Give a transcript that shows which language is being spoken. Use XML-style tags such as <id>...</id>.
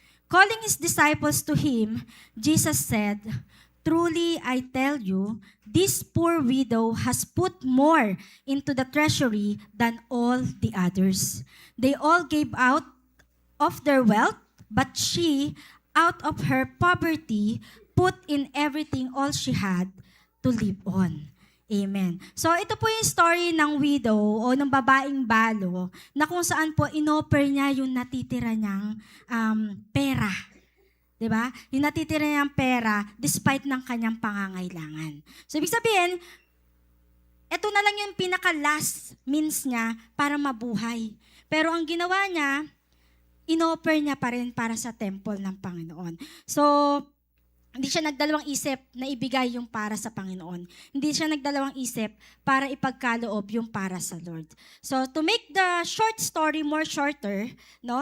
<en>Calling his disciples to him, Jesus said, "Truly, I tell you, this poor widow has put more into the treasury than all the others. They all gave out of their wealth, but she, out of her poverty, put in everything all she had to live on." Amen.</en> <tl>So ito po yung story ng widow o ng babaeng balo na kung saan po inoffer niya yung natitira niyang pera. Diba? Yung natitira niyang pera despite ng kanyang pangangailangan. So ibig sabihin, ito na lang yung pinaka-last means niya para mabuhay. Pero ang ginawa niya, inoffer niya pa rin para sa temple ng Panginoon. So, hindi siya nagdalawang isip na ibigay yung para sa Panginoon. Hindi siya nagdalawang isip para ipagkaloob yung para sa Lord.</tl> <en>So, to make the short story more shorter, no?</en>